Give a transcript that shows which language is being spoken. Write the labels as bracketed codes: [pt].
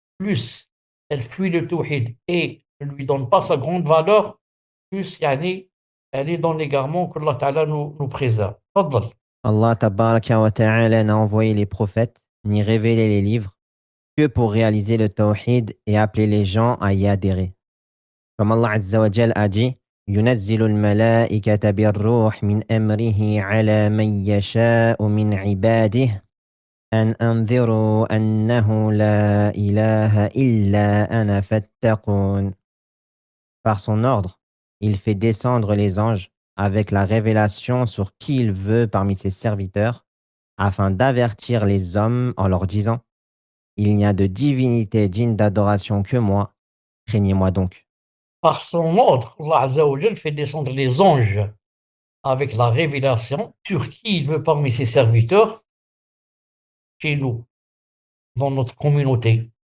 [fr] Plus elle fuit le tawhid et ne lui donne pas sa grande valeur, plus yani, elle est dans l'égarement que Allah Ta'ala nous préserve. [ar] Tfaddal. [fr] Allah tabaraka wa ta'ala n'a envoyé les prophètes ni révélé les livres que pour réaliser le tawhid et appeler les gens à y adhérer. Comme Allah Azza wa Jal a dit, [ar] ينزل الملائكة بالروح من أمره على من يشاء من عباده أن أنذروا أنه لا إله إلا أنا فاتقون. [fr] Par son ordre, il fait descendre les anges avec la révélation sur qui il veut parmi ses serviteurs, afin d'avertir les hommes en leur disant, il n'y a de divinité digne d'adoration que moi, craignez-moi donc. Par son ordre, Allah Azza wa Jal fait descendre les anges avec la révélation sur qui il veut parmi ses serviteurs, chez nous, dans notre communauté.